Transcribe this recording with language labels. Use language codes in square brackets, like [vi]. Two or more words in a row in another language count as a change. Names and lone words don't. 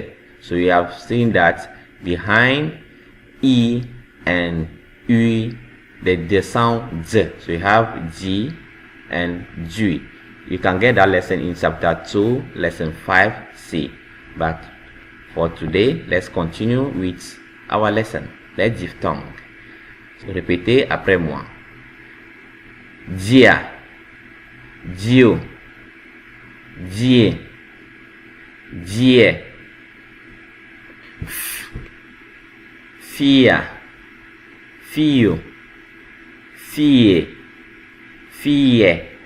[en] So we have seen that behind E and U, the sound Z. So we have G and G. You can get that lesson in chapter 2, lesson 5C. But for today, let's continue with our lesson. [fr] Les diphtongues. Répétez après moi. Dia, dio, die, die. Fia, fio, fie, fie.